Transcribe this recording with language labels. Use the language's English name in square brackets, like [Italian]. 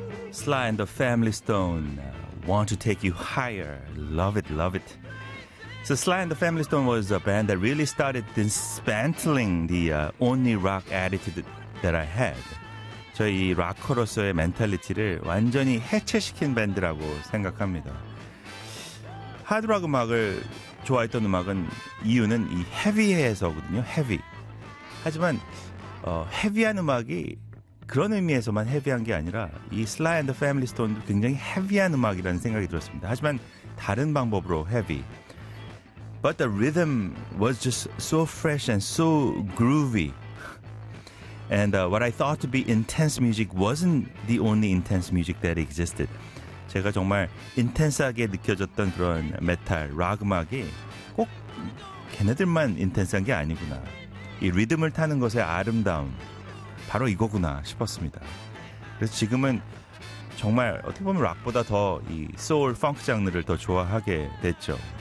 [English] Sly and the Family Stone, Want to Take You Higher. Love it, love it. So Sly and the Family Stone was a band that really started dismantling the only rock attitude that I had. [Korean] 저희 락커로서의 멘탈리티를 완전히 해체시킨 밴드라고 생각합니다. 하드락 음악을 좋아했던 음악은 이유는 이 헤비해서거든요. 헤비. 하지만 헤비한 음악이 그런 의미에서만 헤비한 게 아니라 이 Sly and the Family Stone도 굉장히 헤비한 음악이라는 생각이 들었습니다. 하지만 다른 방법으로 헤비. [English] But the rhythm was just so fresh and so groovy. And what I thought to be intense music wasn't the only intense music that existed. [Korean] 제가 정말 인텐스하게 느껴졌던 그런 메탈, 락 음악이 꼭 걔네들만 인텐스한 게 아니구나. 이 리듬을 타는 것의 아름다움, 바로 이거구나 싶었습니다. 그래서 지금은 정말 어떻게 보면 락보다 더 이 소울, 펑크 장르를 더 좋아하게 됐죠.